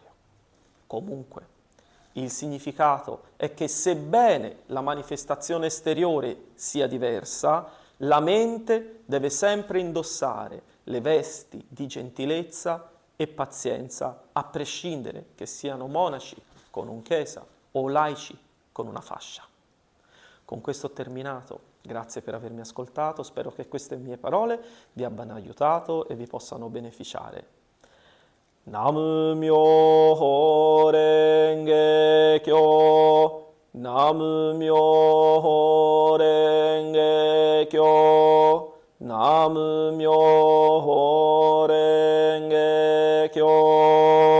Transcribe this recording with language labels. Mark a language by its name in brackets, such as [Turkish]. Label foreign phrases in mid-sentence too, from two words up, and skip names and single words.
[Italian] Comunque, il significato è che sebbene la manifestazione esteriore sia diversa, la mente deve sempre indossare le vesti di gentilezza e pazienza, a prescindere che siano monaci con un kesa o laici con una fascia. Con questo ho terminato. Grazie per avermi ascoltato, spero che queste mie parole vi abbiano aiutato e vi possano beneficiare. [Japanese] Nam myoho renge kyo, Nam myoho renge kyo, Nam myoho renge kyo.